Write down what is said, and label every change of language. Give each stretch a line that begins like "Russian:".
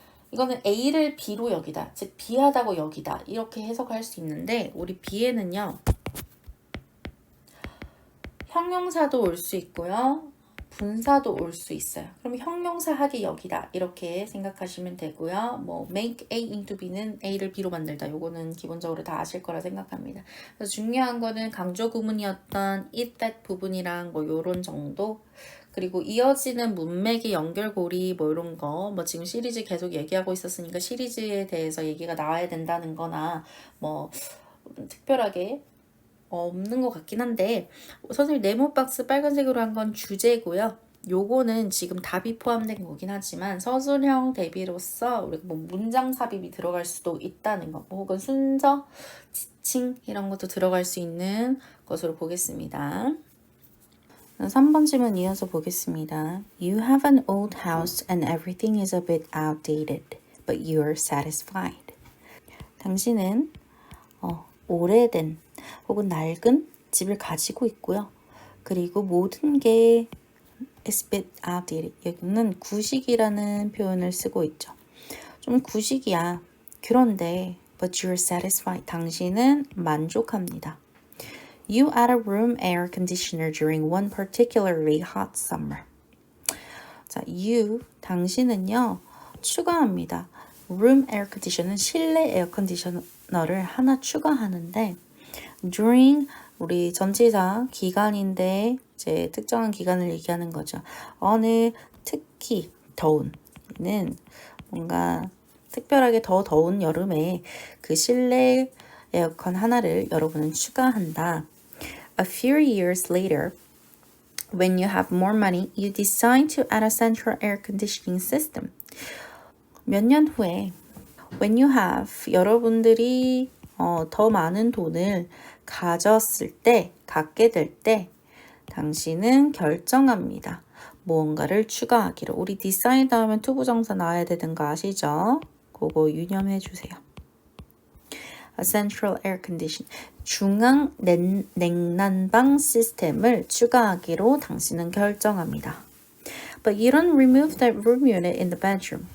Korean: 이거는 A를 B로 여기다, 즉 B하다고 여기다 이렇게 해석할 수 있는데 우리 B에는요. 형용사도 올 수 있고요. 분사도 올 수 있어요. 그럼 형용사 하기 여기다 이렇게 생각하시면 되고요. 뭐 make A into B는 A를 B로 만들다. 요거는 기본적으로 다 아실 거라 생각합니다. 그래서 중요한 거는 강조 구문이었던 it, that 부분이랑 뭐 요런 정도. 그리고 이어지는 문맥의 연결고리 뭐 이런 거, 뭐 지금 시리즈 계속 얘기하고 있었으니까 시리즈에 대해서 얘기가 나와야 된다는 거나 뭐 특별하게 없는 것 같긴 한데 선생님 네모 박스 빨간색으로 한 건 주제고요. 요거는 지금 답이 포함된 거긴 하지만 서술형 대비로서 우리가 뭐 문장 삽입이 들어갈 수도 있다는 거, 뭐 혹은 순서, 지칭 이런 것도 들어갈 수 있는 것으로 보겠습니다. 3번 질문 이어서 보겠습니다.
English: You have an old house and everything is a bit outdated, but you are satisfied.
Korean: 당신은 오래된 혹은 낡은 집을 가지고 있고요. 그리고 모든 게
English: is a bit outdated.
Korean: 여기는 구식이라는 표현을 쓰고 있죠. 좀 구식이야. 그런데
English: but you're satisfied.
Korean: 당신은 만족합니다.
English: You add a room air conditioner during one particularly hot summer.
Korean: 자, you, 당신은요, 추가합니다. room air conditioner는 실내 에어 컨디셔너를 하나 추가하는데 during 우리 전치사 기간인데 이제 특정한 기간을 얘기하는 거죠. 어느 특히 더운는 뭔가 특별하게 더 더운 여름에 그 실내 에어컨 하나를 여러분은 추가한다.
English: A few years later, when you have more money, you decide to add a central air conditioning system.
Korean: 몇 년 후에
English: when you have
Korean: 여러분들이 더 많은 돈을 갖게 될 때 당신은 결정합니다. 무언가를 추가하기로. 우리 decide 하면 투부정사 나와야 되는 거 아시죠? 그거 유념해 주세요.
English: A central air condition.
Korean: 중앙 냉난방 시스템을 추가하기로 당신은 결정합니다.
English: But you don't remove that room unit in the bedroom.